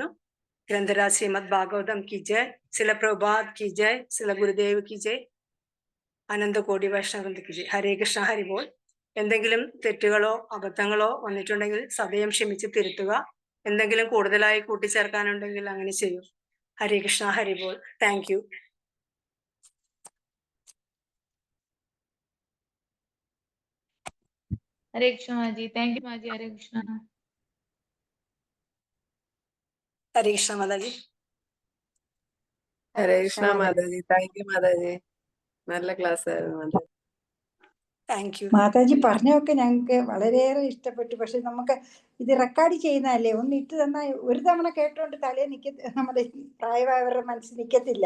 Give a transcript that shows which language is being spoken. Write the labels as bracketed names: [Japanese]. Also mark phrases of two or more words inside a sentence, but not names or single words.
[Hindi] ग्रंथराज श्रीमद् भागवतम् की जय, श्रील प्रभुपाद की जय, श्रील गुरुदेव की जय, अनंतकोटि वैष्णववृंद की जय. [Malayalam] ഹരേ കൃഷ്ണ, ഹരിബോൾ. എന്തെങ്കിലും തെറ്റുകളോ അബദ്ധങ്ങളോ വന്നിട്ടുണ്ടെങ്കിൽ സദയം ക്ഷമിച്ച് തിരുത്തുക. എന്തെങ്കിലും കൂടുതലായി കൂട്ടിച്ചേർക്കാനുണ്ടെങ്കിൽ അങ്ങനെ ചെയ്യൂ. ഹരേ കൃഷ്ണ, ഹരിബോൾ. [English] thank you. [Hindi] हरे कृष्ण माजी, [English] thank you [Hindi] माजी. हरे कृष्ण. [Malayalam] ഹരേ കൃഷ്ണ മാതാജി. ഹരേ കൃഷ്ണ മാതാജി. [English] thank you [Malayalam] മാതാജി. നല്ല ക്ലാസ് ആയിരുന്നു മാതാജി. [English] thank you [Malayalam] മാതാജി. പറഞ്ഞൊക്കെ ഞങ്ങൾക്ക് വളരെയേറെ ഇഷ്ടപ്പെട്ടു. പക്ഷെ നമുക്ക് ഇത് റെക്കോർഡ് ചെയ്യുന്നതല്ലേ, ഒന്ന് ഇട്ട് തന്നാൽ ഒരു തവണ കേട്ടോണ്ട് തലേ നമ്മുടെ പ്രായമായവരുടെ മനസ്സിൽ നിൽക്കത്തില്ല.